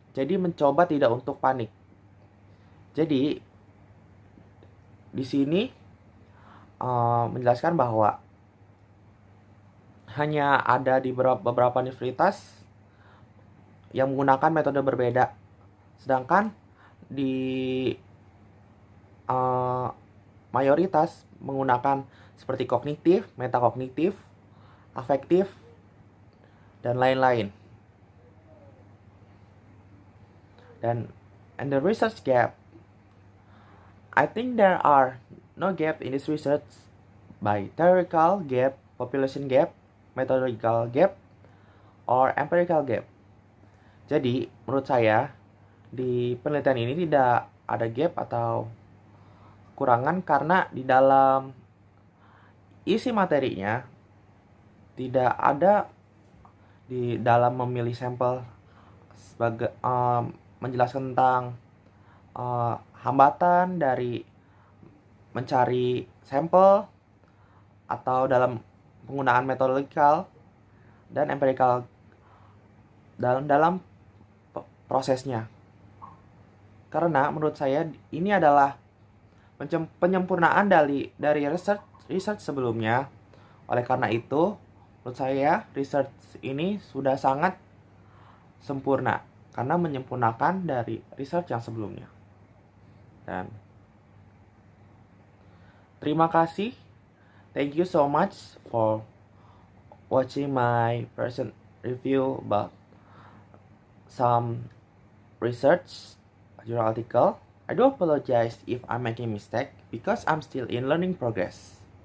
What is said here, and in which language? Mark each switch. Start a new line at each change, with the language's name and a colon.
Indonesian: Jadi mencoba tidak untuk panik. Jadi di sini menjelaskan bahwa hanya ada di beberapa universitas yang menggunakan metode berbeda, sedangkan di mayoritas menggunakan seperti kognitif, metakognitif, afektif, dan lain-lain.
English: And the research gap, I think there are no gap in this research by theoretical gap, population gap, methodological gap, or empirical gap.
Indonesian: Jadi, menurut saya, di penelitian ini tidak ada gap atau kurangan karena di dalam isi materinya tidak ada di dalam memilih sampel sebagai menjelaskan tentang hambatan dari mencari sampel atau dalam penggunaan metodological dan empirical dalam prosesnya. Karena menurut saya ini adalah penyempurnaan dari research sebelumnya. Oleh karena itu, menurut saya research ini sudah sangat sempurna karena menyempurnakan dari research yang sebelumnya. Dan terima kasih.
English: Thank you so much for watching my present review about some research journal article. I do apologize if I'm making mistake because I'm still in learning progress.